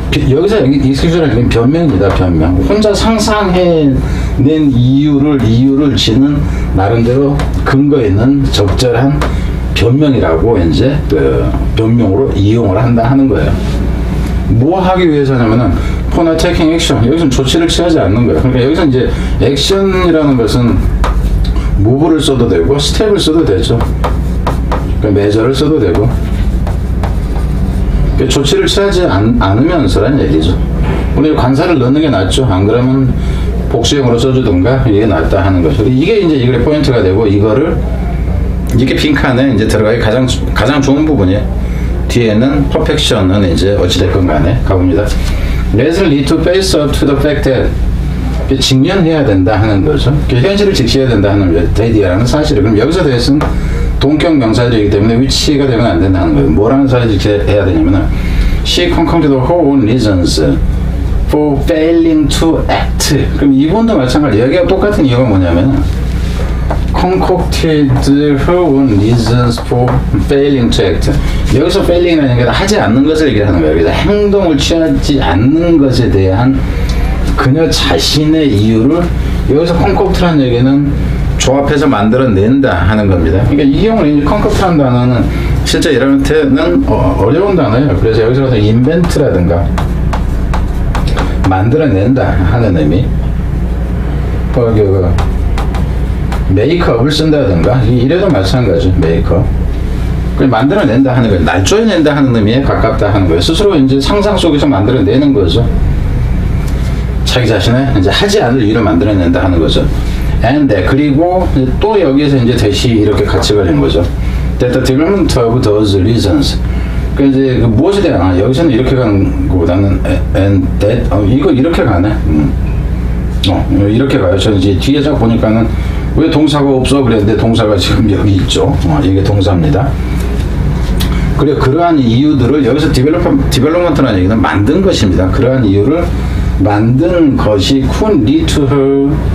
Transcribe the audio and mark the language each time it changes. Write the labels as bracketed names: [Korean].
[Korean] 여기서 익스큐즈라는 게 변명입니다. 변명. 혼자 상상해낸 이유를 지는 나름대로 근거 있는 적절한 변명이라고 이제 변명으로 이용을 한다 하는 거예요. 뭐 하기 위해서냐면은 [English] for not taking action. [Korean] 여기서는 조치를 취하지 않는 거예요. 그러니까 여기서 이제 액션이라는 것은 move를 써도 되고 스텝을 써도 되죠. 그러니까 measure를 써도 되고 그러니까 조치를 취하지 않으면서란 얘기죠. 우리 관사를 넣는 게 낫죠. 안 그러면 복수형으로 써주든가 이게 낫다 하는 거죠. 이게 이제 이게 포인트가 되고 이게 빈칸에 이제 들어가기 가장 좋은 부분이에요. 뒤에는 perfection은 이제 어찌됐건 간에 가봅니다. [English] Let's lead to face up to the fact that [Korean] 직면해야 된다 하는 거죠. 현실을 직시해야 된다 하는 거죠. 대디라는 사실을. 그럼 여기서 대해서는 동격 명사들이기 때문에 위치가 되면 안 된다는 거예요. 뭐라는 사실을 직시해야 되냐면은 [English] she concocted her own reasons for failing to act. [Korean] 그럼 이분도 마찬가지. 여기가 똑같은 이유가 뭐냐면은 [English] concocted her own reasons for failing to act. [Korean] 여기서 failing이라는 게 하지 않는 것을 얘기하는 거예요. 그래서 행동을 취하지 않는 것에 대한 그녀 자신의 이유를 여기서 concoct라는 얘기는 조합해서 만들어낸다 하는 겁니다. 그러니까 이 경우는 concoct라는 단어는 실제 이럴 때는 어려운 단어예요. 그래서 여기서 invent라든가 만들어낸다 하는 의미. 메이크업을 쓴다든가 이래도 마찬가지. 메이크업 만들어낸다 하는 거예요. 날조해낸다 하는 의미에 가깝다 하는 거예요. 스스로 이제 상상 속에서 만들어내는 거죠. 자기 자신의 이제 하지 않을 일을 만들어낸다 하는 거죠. And 그리고 또 여기에서 이제 대시 이렇게 같이 걸린 거죠. [English] That the development of those reasons. [Korean] 그 이제 무엇에 대한 여기서는 이렇게 가는 것보다는 [English] and that [Korean] 이거 이렇게 가네. 이렇게 가요. 저 이제 뒤에서 보니까는 왜 동사가 없어 그랬는데 동사가 지금 여기 있죠. 이게 동사입니다. 그리고 그러한 이유들을 여기서 디벨롭먼트라는 얘기는 만든 것입니다. 그러한 이유를 만든 것이 [English] could lead to her